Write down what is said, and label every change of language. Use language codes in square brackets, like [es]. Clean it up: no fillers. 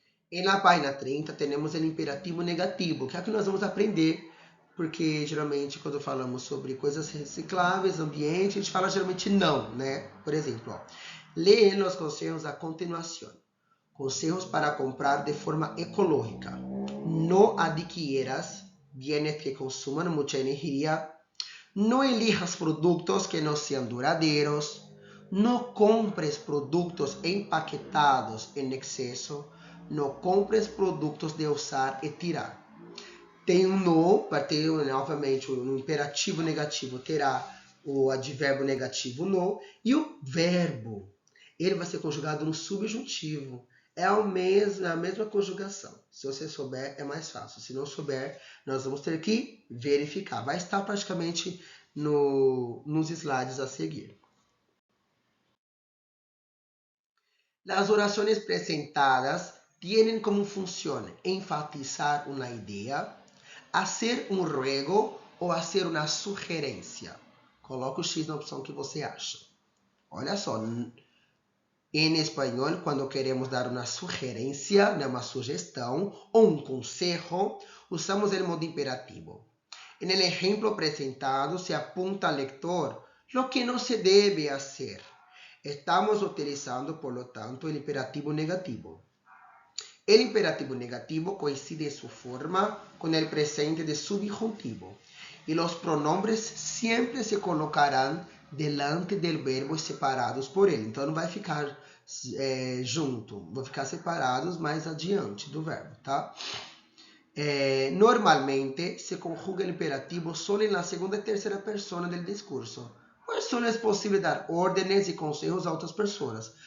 [pt] E na página 30 temos o imperativo negativo, que é o que nós vamos aprender, porque geralmente quando falamos sobre coisas recicláveis, ambiente, a gente fala geralmente não, né? Por exemplo, ó, lee os conselhos a continuação. [es] Consejos para comprar de forma ecológica. No adquieras bienes que consuman mucha energía. No elijas productos que no sean duraderos. No compres productos empaquetados en exceso. No compres [pt] produtos de usar e tirar. Tem um no, vai ter, obviamente, um imperativo negativo terá o advérbio negativo no, e o verbo, ele vai ser conjugado no subjuntivo. É a mesma conjugação. Se você souber, é mais fácil. Se não souber, nós vamos ter que verificar. Vai estar praticamente nos slides a seguir. As orações apresentadas têm como função enfatizar uma ideia, fazer um ruego ou fazer uma sugerência. Coloca o X na opção que você acha. Olha só, em espanhol, quando queremos dar uma sugerência, né, uma sugestão ou um conselho, usamos o modo imperativo. [es] En el ejemplo apresentado, se apunta al lector lo que no se debe hacer. Estamos utilizando, por lo tanto, el imperativo negativo. El imperativo negativo coincide en su forma con el presente de subjuntivo. Y los pronombres siempre se colocarán delante del verbo separados por ele. [pt] Então não vai ficar junto, vão ficar separados mais adiante do verbo, tá? Normalmente se conjuga o imperativo só na segunda e terceira persona do discurso. Mas só é possível dar ordens e conselhos a outras pessoas.